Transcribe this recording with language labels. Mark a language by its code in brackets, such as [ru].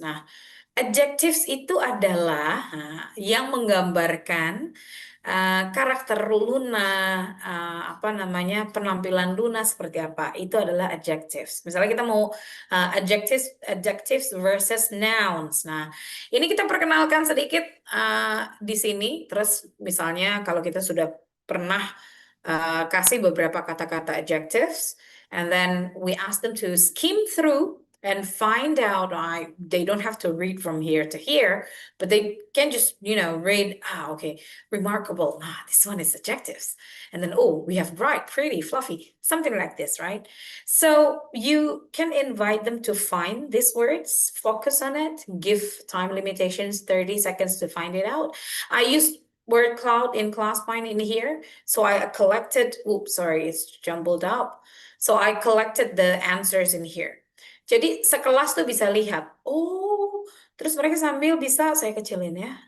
[id] Nah, adjectives itu adalah yang menggambarkan karakter Luna, apa namanya, penampilan Luna seperti apa. Itu adalah adjectives. Misalnya kita mau adjectives versus nouns. Nah, ini kita perkenalkan sedikit di sini. Terus misalnya kalau kita sudah pernah kasih beberapa kata-kata adjectives, [en] and then we ask them to skim through and find out. They don't have to read from here to here, but they can just, read, okay, remarkable. This one is adjectives. And then, oh, we have bright, pretty, fluffy, something like this, right? So you can invite them to find these words, focus on it, give time limitations, 30 seconds to find it out. I use word cloud in ClassPoint in here. So I collected, oops, sorry, it's jumbled up. So I collected the answers in here. [id] Jadi sekelas tuh bisa lihat, oh, terus mereka sambil bisa, saya kecilin ya.